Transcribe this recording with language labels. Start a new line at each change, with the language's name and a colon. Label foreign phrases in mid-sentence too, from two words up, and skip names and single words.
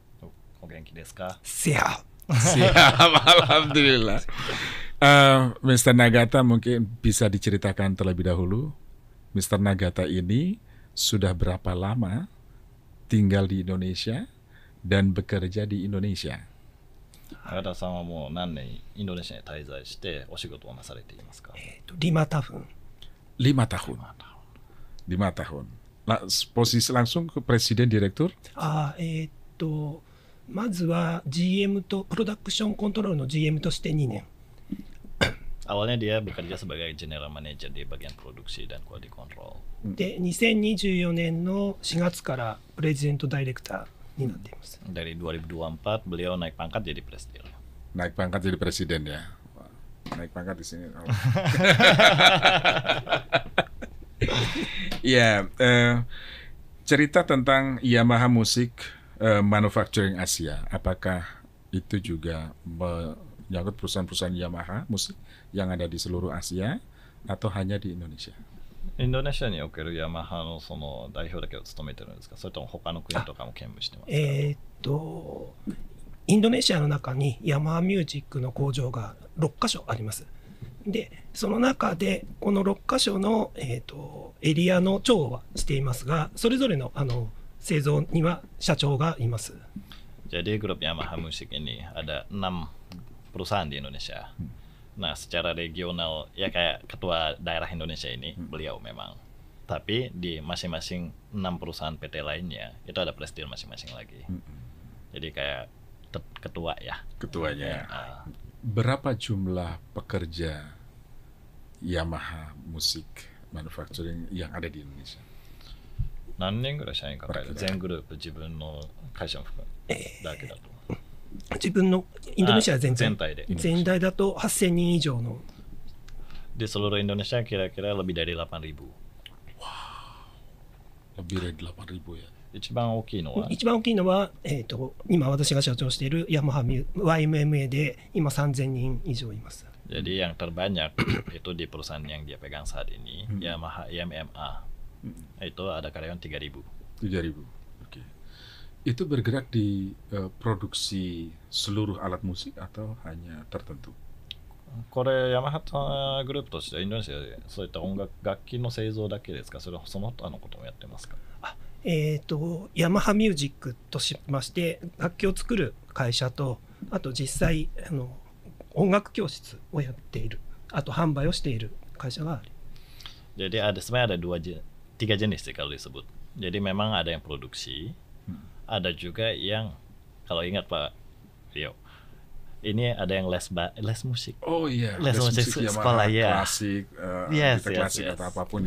Indonesian: Siap. Siap, alhamdulillah. Mr. Nagata mungkin bisa diceritakan terlebih dahulu. Mr. Nagata ini sudah berapa lama tinggal di Indonesia dan bekerja di Indonesia?
Japanese: 永田さんはもう何年インドネシアに滞在してお仕事をなされていますか
Indonesian: ？5 tahun. 5 tahun. 5 tahun. Posisi langsung ke Presiden Direktur?
Japanese: まずは GM と
English: production control
Japanese: の GM として2年。
Indonesian: Awalnya dia bekerja sebagai
English: general manager
Indonesian: di bagian produksi dan
English: quality control.
Japanese: で、2024年の4月から
English: president director
Japanese: になっています。
Indonesian: Dari 2024 beliau naik pangkat jadi presiden. Naik pangkat jadi presiden ya. Naik pangkat di sini. Ya, cerita tentang Yamaha Music Manufacturing Asia. Apakah itu juga menyangkut perusahaan-perusahaan Yamaha Musik yang ada di seluruh Asia atau hanya di Indonesia?
Japanese: インドネシアにおけるヤマハのその代表だけを務めてるんですか、それとも他の国とかも兼務してますか？インドネシアの中にヤマハミュージックの工場が6カ所あります。で、その中でこの6カ所の、エリアの長はしていますが、それぞれの製造には社長がいます。
Indonesian: Jadi grup Yamaha Musik ini ada 6 perusahaan di Indonesia. Nah, secara regional ya kayak ketua daerah Indonesia ini beliau memang. Tapi di masing-masing 6 perusahaan PT lainnya itu ada presiden masing-masing lagi. Jadi kayak ketua ya. Ketuanya. Berapa jumlah pekerja Yamaha Music Manufacturing yang ada di Indonesia?
Japanese: 何人ぐらい社員抱える？全グループ自分の会社も含めだけだと。自分のインドネシア全体で全体だと8000人以上の
Indonesian: di seluruh Indonesia kira-kira lebih dari 8.000。 lebih dari 8.000 ya。
Japanese: 一番大きいのは一番大きいのは、今私が社長しているヤマハ YMMA で今3000人以上います。
Indonesian: Jadi yang terbanyak itu di perusahaan yang dia pegang saat ini, Yamaha YMMA. Itu ada karyawan 3.000. 3.000. Oke. Itu bergerak di produksi seluruh alat musik atau hanya tertentu?
Japanese: これヤマハグループとしてはインドネシアでそういった楽器の製造だけですか、それはその他のこともやってますか？ヤマハミュージックとしまして楽器を作る会社と、あと実際音楽教室をやっている、あと販売をしている会社がある。
Indonesian: Jadi sebenarnya ada 3 jenis sih kalau disebut. Jadi memang ada yang produksi, ada juga yang kalau ingat Pak Rio, ini ada yang les musik. Oh iya, les musik sekolah ya. Klasik, klasik atau apapun